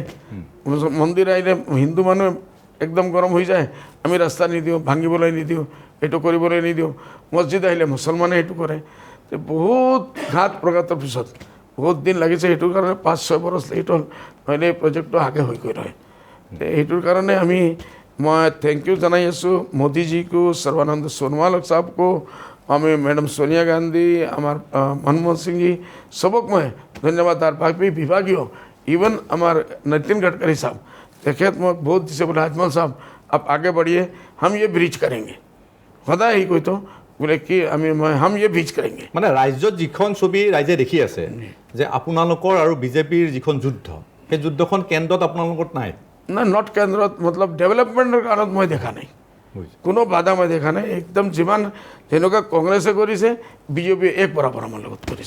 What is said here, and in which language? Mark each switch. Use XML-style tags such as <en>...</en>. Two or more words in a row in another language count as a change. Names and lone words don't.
<as>মন্দিৰ আহিলে হিন্দু মানুহ একদম গৰম হৈ যায়, আমি ৰাস্তা নিদিওঁ, ভাঙিবলৈ নিদিওঁ, এইটো কৰিবলৈ নিদিওঁ। মছজিদ আহিলে মুছলমানে সেইটো কৰে। বহুত ঘাত প্ৰঘাতৰ পিছত বহুত দিন লাগিছে, সেইটোৰ কাৰণে 5-6 বছৰ লেট হ'ল, নহ'লে এই প্ৰজেক্টটো আগে হৈ গৈ ৰয়। সেইটোৰ কাৰণে</as> <hi>मैं</hi> <en>thank you</en> <as>জনাই আছোঁ</as> <hi>मोदी जी को, सर्वानंद सोनोवाल साहब को, हमें मैडम सोनिया गांधी, हमार मनमोहन सिंह जी, सबक मैं धन्यवाद। बाकी विभागीय इवन हमार नितिन गडकरी साहब देखे मैं बहुत दिसे बोला अजमल साहब आप आगे बढ़िए, हम ये ब्रिज करेंगे। सदा ही कोई तो बोले कि हम ये ब्रिज करेंगे।</hi> <as>মানে ৰাজ্যত যিখন ছবি ৰাইজে দেখি আছে যে আপোনালোকৰ আৰু বিজেপিৰ যিখন যুদ্ধ, সেই যুদ্ধখন কেন্দ্ৰত আপোনালোকৰ নাই না, নট কেন্দ্ৰত মতলব ডেভেলপমেণ্টৰ কাৰণত মই দেখা নাই, কোনো বাধা মই দেখা নাই। একদম যিমান যেনেকুৱা কংগ্ৰেছে কৰিছে, বিজেপিয়ে এক বৰাবৰ আমাৰ লগত কৰিছে।</as>